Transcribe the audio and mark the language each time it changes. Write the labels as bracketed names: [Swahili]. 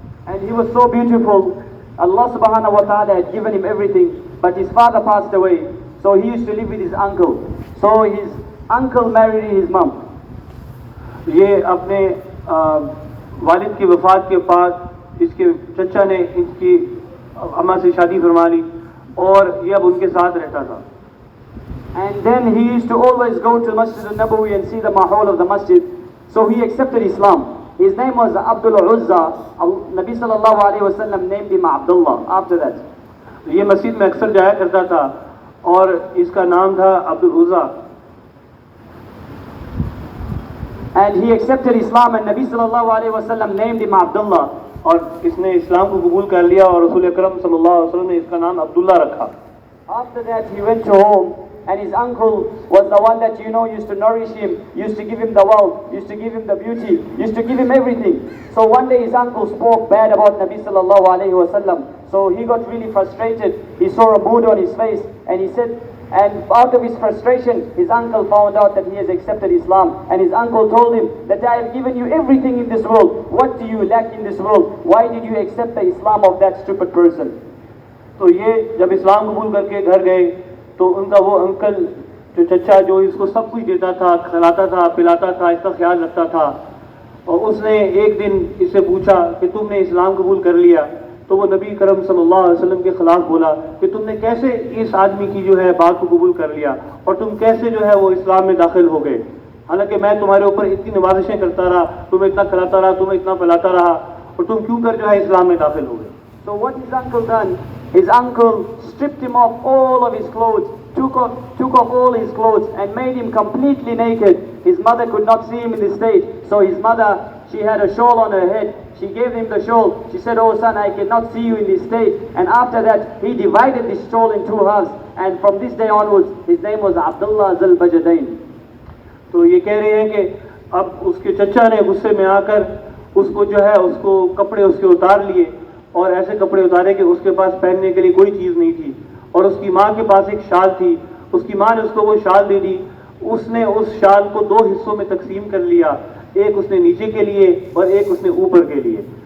[English] And he was so beautiful. Allah subhanahu wa ta'ala had given him everything, but his father passed away, so he used to live with his uncle. So his uncle married his mom. [Hindi] ये अपने वालिद की वफ़ात के बाद इसके चचा ने इसकी अम्मा से शादी फरमा ली और ये अब उनके साथ रहता था। [English] And then he used to always go to Masjid-e-Nabawi and see the mahal of the masjid. So he accepted Islam. His name was Abdul Uzza. Nabi sallallahu alayhi wa sallam named him Abdullah after that. [Hindi] ये मस्जिद में अक्सर जाया करता था और इसका नाम था Abdul उज़्ज़ा. [English] And he accepted Islam and Nabi sallallahu alayhi wa sallam named him Abdullah. [Hindi] और इसने इस्लाम को कबूल कर लिया और रसूल अकरम सल्लल्लाहु अलैहि वसल्लम ने इसका नाम अब्दुल्ला रखा. [English] After that he went to home and his uncle was the one that used to nourish him, used to give him the wealth, used to give him the beauty, used to give him everything. So one day his uncle spoke bad about Nabi sallallahu alayhi wa sallam. So he got really frustrated. He saw a mood on his face and he said, and out of his frustration, his uncle found out that he has accepted Islam. And his uncle told him that I have given you everything in this world. What do you lack in this world? Why did you accept the Islam of that stupid person? [Hindi] तो ये जब इस्लाम कबूल करके घर गए तो उनका वो अंकल जो चचा जो इसको सब कुछ देता था, खिलाता था, पिलाता था, इसका ख्याल रखता था, और उसने एक दिन इससे पूछा कि तुमने इस्लाम कबूल कर लिया, तो वो नबी करम सल्लल्लाहु अलैहि वसल्लम के खिलाफ बोला कि तुमने कैसे इस आदमी की जो है बात को कबूल कर लिया और तुम कैसे जो है वो इस्लाम में दाखिल हो गए, हालांकि मैं तुम्हारे ऊपर इतनी नवाजिशें करता रहा, तुम्हें इतना खिलाता रहा, तुम्हें इतना पिलाता रहा, और तुम क्यों कर जो है इस्लाम में दाखिल हो गए. [English] So what his uncle done? His uncle stripped him of all of his clothes, took off all his clothes and made him completely naked. His mother could not see him in this state. So his mother, she had a shawl on her head. She gave him the shawl. She said, "Oh son, I cannot see you in this state." And after that, he divided this shawl in two halves. And from this day onwards, his name was Abdullah Zul-Bajadain. [Hindi] तो ये कह रहे हैं कि अब उसके चचा ने गुस्से में आकर उसको जो है उसको कपड़े उसके उतार लिए और ऐसे कपड़े उतारे कि उसके पास पहनने के लिए कोई चीज़ नहीं थी, और उसकी माँ के पास एक शाल थी, उसकी माँ ने उसको वो शाल दे दी. उसने उस शाल को दो हिस्सों में तकसीम कर लिया, एक उसने नीचे के लिए और एक उसने ऊपर के लिए.